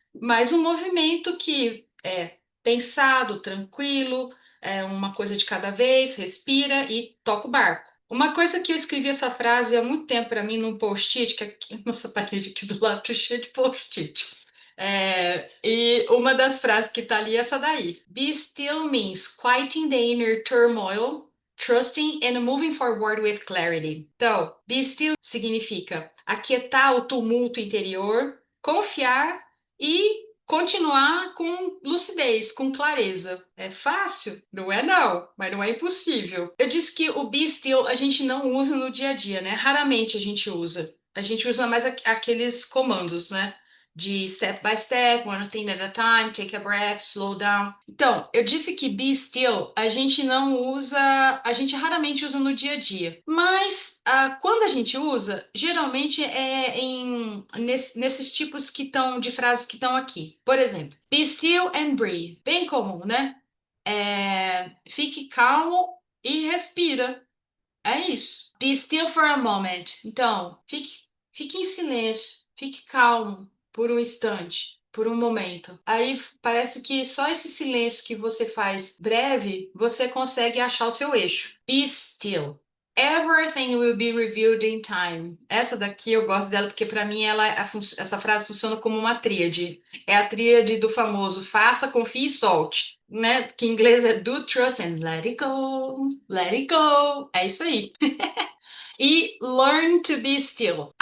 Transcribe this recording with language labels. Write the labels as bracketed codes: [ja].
[pt] Mas um movimento que é pensado, tranquilo, uma coisa de cada vez, respira e toca o barco. Uma coisa que eu escrevi essa frase há muito tempo para mim num post-it, que aqui, nossa parede aqui do lado tá cheia de post-it. E uma das frases que tá ali é essa daí. [en] Be still means quieting the inner turmoil, trusting and moving forward with clarity. [pt] Então, [en] be still [pt] significa aquietar o tumulto interior, confiar e continuar com lucidez, com clareza. É fácil? Não é não, mas não é impossível. Eu disse que o [en] be still [pt] a gente não usa no dia a dia, né? Raramente a gente usa. A gente usa mais aqueles comandos, né? [en] De step by step, one thing at a time, take a breath, slow down. [pt] Então, eu disse que [en] be still [pt] a gente não usa, a gente raramente usa no dia a dia. Mas quando a gente usa, geralmente é nesses tipos que estão de frases que estão aqui. Por exemplo, [en] be still and breathe. [pt] Bem comum, né? Fique calmo e respira. É isso. [en] Be still for a moment. [pt] Então, fique em silêncio, fique calmo por um instante, por um momento. Aí parece que só esse silêncio que você faz breve, você consegue achar o seu eixo. [en] Be still. Everything will be revealed in time. [pt] Essa daqui eu gosto dela porque para mim essa frase funciona como uma tríade. É a tríade do famoso faça, confie e solte, né? Que em inglês é [en] do trust and let it go, [pt] let it go. É isso aí. E [en] learn to be still.